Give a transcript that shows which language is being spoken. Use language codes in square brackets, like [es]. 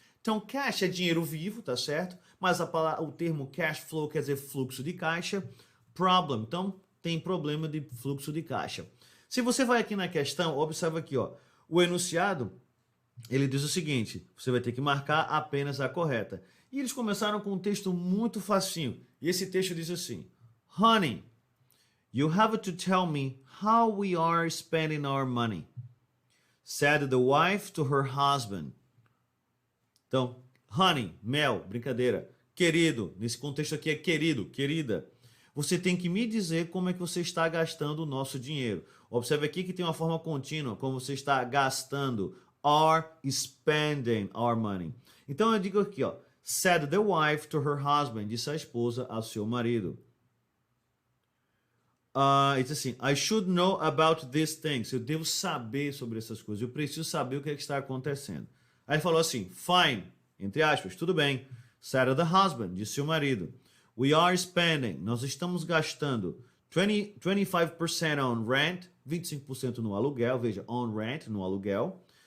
[pt] Então cash é dinheiro vivo, tá certo? Mas o termo cash flow quer dizer fluxo de caixa. Problem, então tem problema de fluxo de caixa. Se você vai aqui na questão, observa aqui, ó, o enunciado, ele diz o seguinte, você vai ter que marcar apenas a correta. E eles começaram com um texto muito facinho. E esse texto diz assim, [en] honey, you have to tell me how we are spending our money, said the wife to her husband. [pt] Então, honey, mel, brincadeira, querido, nesse contexto aqui é querido, querida. Você tem que me dizer como é que você está gastando o nosso dinheiro. Observe aqui que tem uma forma contínua, como você está gastando. [en] Are spending our money. [pt] Então eu digo aqui, ó, [en] said the wife to her husband, [pt] disse a esposa ao seu marido. Diz assim, [en] I should know about these things. [pt] Eu devo saber sobre essas coisas. Eu preciso saber o que é que está acontecendo. Aí ele falou assim, fine, entre aspas, tudo bem. [en] Said the husband, [pt] disse o marido. [en] We are spending, [pt] nós estamos gastando [en] 25% on rent, [pt] 25% no aluguel, veja, on rent, no aluguel.